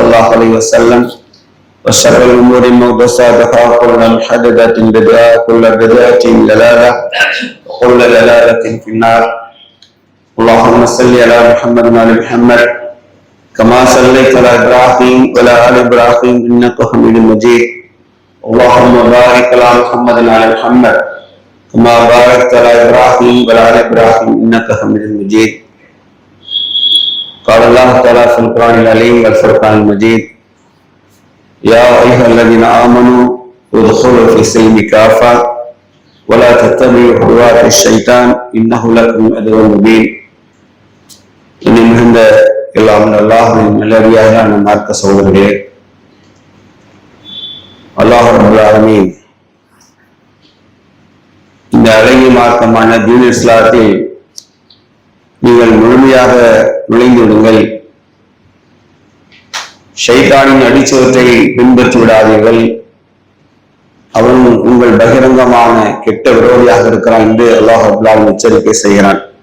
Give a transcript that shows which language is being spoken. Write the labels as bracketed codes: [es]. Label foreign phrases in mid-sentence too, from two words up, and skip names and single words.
[ar] الله عليه وسلم وشر الأمور محدثاتها وكل محدثة بدعة وكل بدعة ضلالة وكل ضلالة في النار اللهم صل على محمد وعلى محمد كما صليت على إبراهيم وعلى آل إبراهيم إنك حميد مجيد اللهم بارك على محمد وعلى محمد كما باركت على إبراهيم وعلى آل إبراهيم إنك حميد مجيد قال الله تعالى في القرآن العليم والفرقان المجيد يا أيها الذين آمنوا ادخلوا في السلم كافة ولا تتبعوا خطوات الشيطان إنه لكم عدو مبين [ta] இனி மிகுந்த எல்லாம் அல்லாஹ்வின் நல்லடியாரான மார்க்க சகோதரர்களே, [ar] الله رب العالمين [ta] இந்த அழகிய மார்க்கமான தீன் இஸ்லாத்தில் நீங்கள் முழுமையாக நுழைந்து விடுங்கள், ஷைத்தானின் அடிச்சுவற்றை பின்பற்றி விடாதீர்கள், அவன் உங்கள் பகிரங்கமான கெட்ட விரோதியாக இருக்கிறான் என்று [ar] الله رب العالمين [ta] எச்சரிக்கை செய்கிறான்.